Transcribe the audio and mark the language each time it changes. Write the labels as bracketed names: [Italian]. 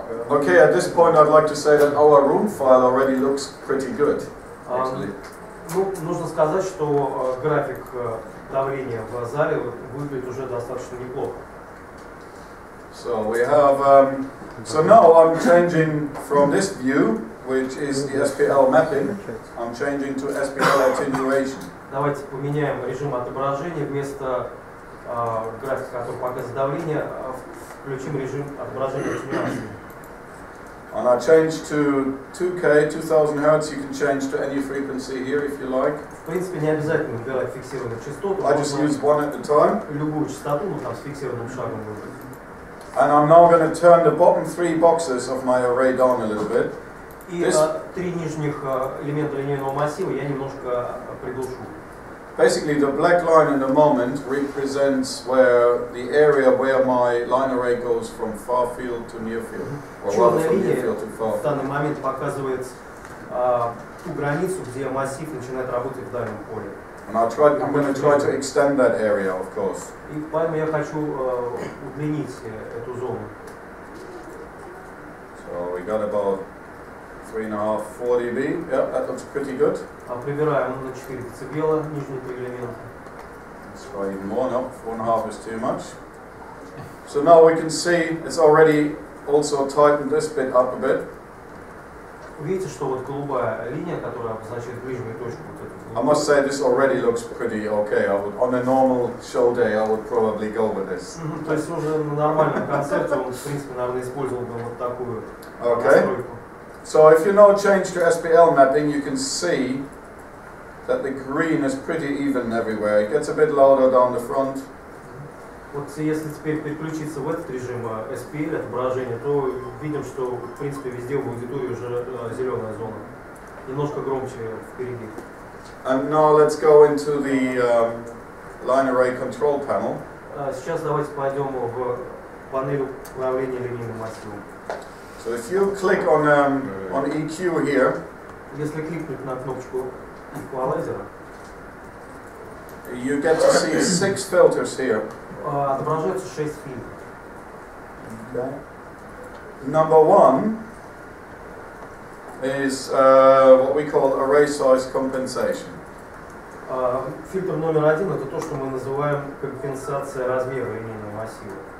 [English] Okay, at this point I'd like to say that our room file already looks pretty good, actually. [Russian] Ну, нужно сказать, что график давления в зале выглядит уже достаточно неплохо. [English] So we have, so now I'm changing from this view, which is the SPL mapping, I'm changing to SPL attenuation. [Russian] Давайте поменяем режим отображения. Вместо графика, который показывает давление, включим режим отображения аттенюации. [English] And I change to 2K, 2000 Hz. You can change to any frequency here if you like. [Russian] В принципе, не обязательно выбирать фиксированную частоту. [English] I just use one at a time. [Russian] Любую частоту, ну там с фиксированным шагом выбрать. [English] And I'm now going to turn the bottom 3 boxes of my array down a little bit. [Russian] И три нижних элемента линейного массива я немножко приглушу. [English] Basically, the black line in the moment represents where the area where my line array goes from far field to near field, or rather from near field to far field. [Russian] В данный момент показывает ту границу, где массив начинает работать в дальнем поле. [English] And I'm going to try to extend that area, of course. [Russian] И поэтому я хочу удлинить эту зону. [English] So we got about 3.5, 4 dB. Yeah, that looks pretty good. [Russian] Прибираем на 4 децибела нижние 3 элемента. [English] Let's try even more. No, 4.5 is too much. So now we can see it's already also tightened this bit up a bit. [Russian] Видите, что вот голубая линия, которая обозначает ближнюю точку. [English] I must say this already looks pretty okay. On a normal show day, I would probably go with this. [Russian] То есть уже на нормальном концерте он, в принципе, наверное, использовал бы вот такую настройку. [English] So if you now change to SPL mapping, you can see that the green is pretty even everywhere. It gets a bit louder down the front. [Russian] Вот если теперь переключиться в этот режим SPL, отображение, то видим, что в принципе везде в аудитории уже зеленая зона. Немножко громче впереди. [English] And now let's go into the line array control panel. [Russian] Сейчас давайте пойдем в панель управления линейным массивом. [English] So if you click on EQ here, [Russian] если кликнуть на кнопочку эквалайзера, [English] you get to see 6 filters here. [Russian] Отображаются 6 фильтров. [English] Okay. Number 1 is what we call array size compensation. [Russian] Фильтр номер 1 это то, что мы называем компенсация размера линейного массива.